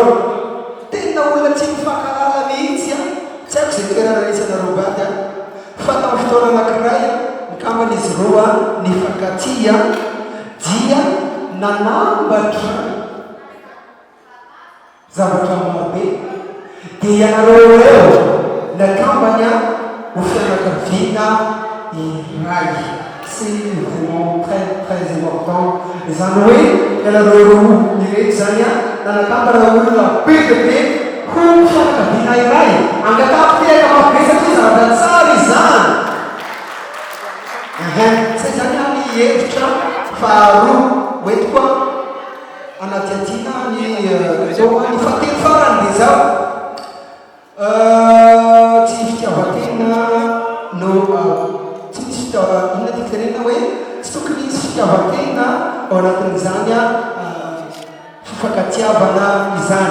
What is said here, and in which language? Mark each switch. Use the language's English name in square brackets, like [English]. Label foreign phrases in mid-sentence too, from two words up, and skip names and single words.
[Malagasy] Tena olona tsy mifankahalala mihitsy tsy haiko izay toerana misy anareo vady fa tamin'ny fotoana anankiray mikambana izy roa nifankatia dia nanambatra zavatra marobe dia ianareo reo nakambany ho fianakaviana iray. [French] C'est vraiment très important. [Malagasy] Izany hoe ianareo roa ireto zany nanakambana olona be dia be ho fianakaviana iray. Angatampiteka marobe satria zavatra tsara izany. Zay zany ny hevitra faharoa hoeto koa anaty atina ny fatelo farany dia zao tsy fitiavan-tena no tsy misy inona tiako tenena hoe tsy tokony misy fitiavan-tena ao anatin'izany fifankatiavana izany.